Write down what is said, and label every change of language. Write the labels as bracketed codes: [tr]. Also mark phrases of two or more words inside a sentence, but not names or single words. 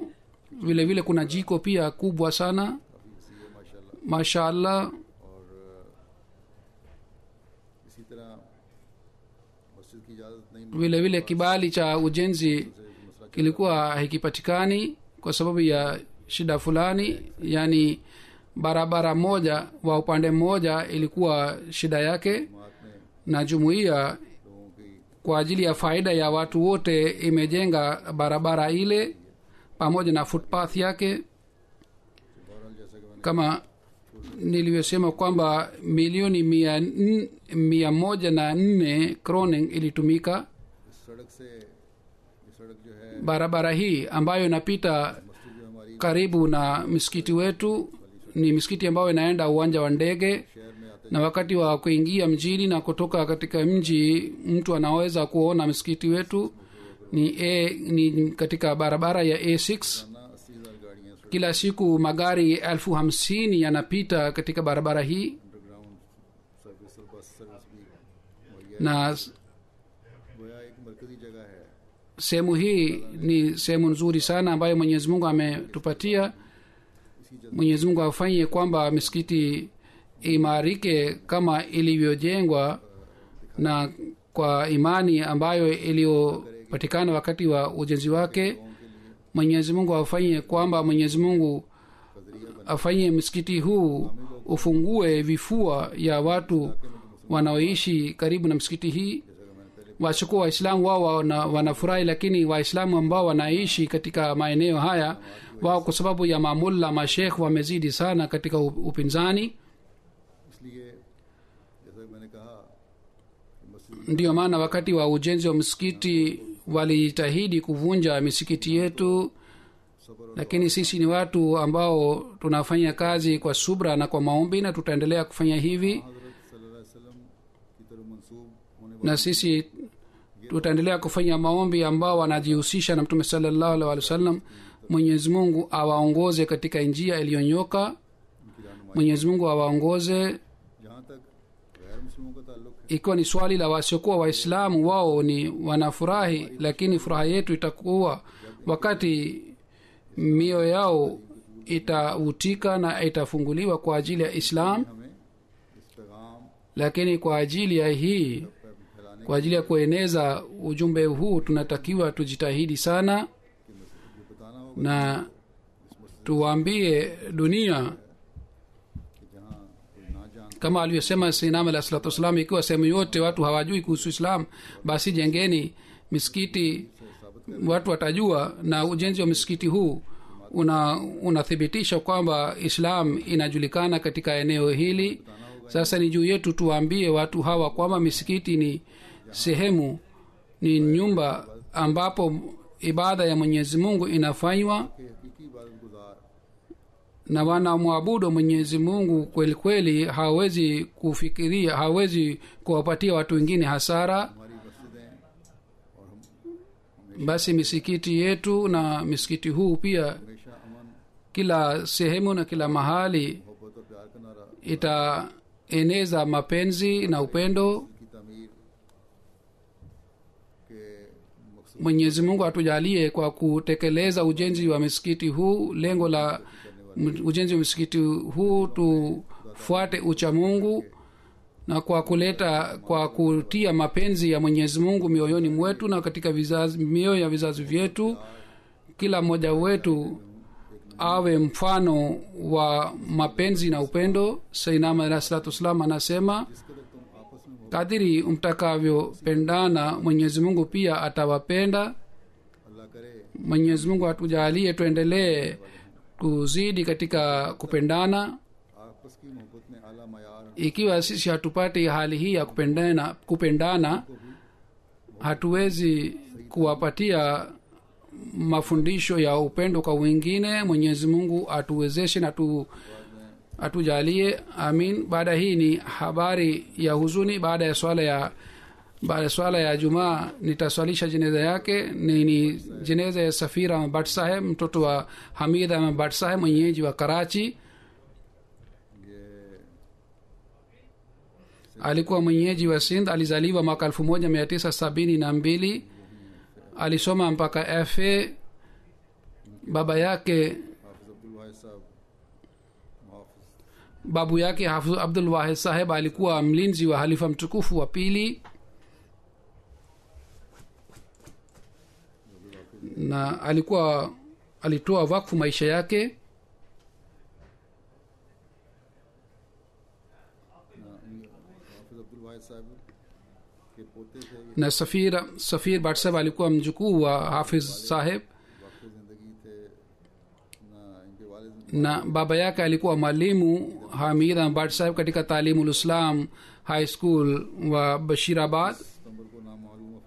[sw] Vile vile kuna jiko pia kubwa sana, mashallah. [ur] اسی طرح مسجد کی اجازت نہیں [sw] Vile vile kibali cha ujenzi kilikuwa hakipatikani kwa sababu ya shida fulani, yani barabara moja wa upande mmoja ilikuwa shida yake, [ur] جماعت نے [sw] na jumuiya [ur] لوگوں کی [sw] kwa ajili ya faida ya watu wote imejenga barabara ile pamoja na footpath yake. [ur] بہرحال جیسا کہ میں نے [sw] Kama nilivyosema kwamba milioni 104 kroning ilitumika. [ur] اس سڑک سے یہ سڑک جو ہے [sw] Barabara hii ambayo inapita [ur] مسجد جو ہماری [sw] karibu na msikiti wetu ni misikiti ambayo inaenda uwanja wa ndege, [ur] شہر میں آتے [sw] na wakati wa kuingia mjini na kutoka katika mji mtu anaweza kuona msikiti wetu ni katika barabara ya A6. [ur] جانا 80,000 گاڑیاں سڑک [sw] Kila siku magari 50,000 yanapita katika barabara hii, [en] underground service [ur] اور [en] bus service [ur] بھی مہیا [sw] na [ur] گویا ایک مرکزی جگہ ہے [sw] sehemu hii ni sehemu nzuri sana ambayo Mwenyezi Mungu ametupatia. Mwenyezi Mungu afanye kwamba misikiti imarike kama ilivyojengwa na kwa imani ambayo iliyopatikana wakati wa ujenzi wake. Mwenyezi Mungu afanye kwamba Mwenyezi Mungu afanye msikiti huu ufungue vifua ya watu wanaoishi karibu na msikiti hii. Wachukua Waislamu wao wanafurahi, lakini Waislamu ambao wanaishi katika maeneo haya wao kwa sababu ya mamulla mashekh wamezidi sana katika upinzani. [ur] اس لیے جیسا کہ میں نے کہا کہ مسجد [sw] Ndiyo maana wakati wa ujenzi wa msikiti walijitahidi kuvunja misikiti yetu, lakini sisi ni watu ambao tunafanya kazi kwa subra na kwa maombi, na tutaendelea kufanya hivi, [ur] حضرت [ar] صلى الله عليه وسلم [ur] کی طرف منسوب ہونے [sw] na sisi tutaendelea kufanya maombi ambao wanajihusisha na Mtume [ar] sallallahu alaihi wasallam. [sw] Mwenyezi Mungu awaongoze katika njia iliyonyoka. [ur] ان کی رہنمائی [sw] Mwenyezi Mungu awaongoze. [ur] جہاں تک غیر مسلموں کا تعلق ہے [sw] Ikiwa ni swali la wasiokuwa Waislamu, wao ni wanafurahi, lakini furaha yetu itakuwa wakati mioyo yao itavutika na itafunguliwa kwa ajili ya islam. [ur] ہمیں اس پیغام [sw] lakini kwa ajili ya hii, [ur] फैलाने [sw] kwa ajili ya kueneza ujumbe huu tunatakiwa tujitahidi sana [ur] یہ بتانا ہوگا [sw] na tuwaambie dunia [ur] کہ جہاں کوئی نہ جان [sw] kama alivyosema [ar] Sayyidina alayhi salatu wasalam, [sw] ikiwa sehemu yote watu hawajui kuhusu islam, basi jengeni misikiti, watu watajua. Na ujenzi wa misikiti huu unathibitisha kwamba islam inajulikana katika eneo hili. Sasa ni juu yetu tuwaambie watu hawa kwamba misikiti ni sehemu, ni nyumba ambapo ibada ya Mwenyezi Mungu inafanywa [ur] کے حقیقی عبادت گزار [sw] na wanamwabudu Mwenyezi Mungu kweli kweli. hawezi kufikiria, hawezi kuwapatia watu wengine hasara. [ur] ہماری مسجدیں اور ہم [sw] Basi misikiti yetu na misikiti huu pia, [ur] ہمیشہ امن [sw] kila sehemu na kila mahali [ur] محبت اور پیار کا نعرہ [sw] itaeneza mapenzi na upendo. [ur] کی تعمیر کے مقصد [sw] Mwenyezi Mungu atujalie kwa kutekeleza ujenzi wa misikiti huu. Lengo la ujenzi wa misikiti huu tufuate ucha Mungu na kwa kutia mapenzi ya Mwenyezi Mungu mioyoni mwetu na katika mioyo ya vizazi vyetu. Kila mmoja wetu awe mfano wa mapenzi na upendo. [ar] Sayyidina alayhi salatu wasalam [sw] anasema, [ur] جس کے تک تم آپس میں [sw] kadiri mtakavyopendana Mwenyezi Mungu pia atawapenda. [ur] اللہ کرے [sw] Mwenyezi Mungu atujalie tuendelee kuzidi katika kupendana. [ur] آپس کی محبت میں اعلیٰ معیار [sw] Ikiwa sisi hatupati hali hii ya kupendana, hatuwezi kuwapatia mafundisho ya upendo kwa wengine. Mwenyezi Mungu atuwezeshe na atujalie, amin. Baada hii ni habari ya huzuni. Baada ya swala ya Jumaa nitaswalisha jeneza yake. Ni jeneza ya Safir Ahmad Bhatt Saheb, mtoto wa Hamid Ahmad Bhatt Saheb, mwenyeji wa Karachi. Alikuwa mwenyeji wa Sindh. Alizaliwa mwaka 1972. Alisoma mpaka FA. Baba yake [ur] حافظ عبدالواحد صاحب محافظ [sw] babu yake Hafidh Abdul Wahid Saheb alikuwa mlinzi wa halifa mtukufu wa pili, na alitoa wakfu maisha yake. [ur] حافظ عبدالواحد صاحب کے پوتے تھے یہ [sw] Na Safir Bhatt Saheb alikuwa mjukuu wa Hafiz Saheb, [ur] واق زندگی تھے نا ان کے والد [sw] na baba yake alikuwa mwalimu Hamid Ahmad Bhatt Saheb katika Talimul Islam High School wa Bashirabad. [ur] ستمبر کو نامعلوم افراد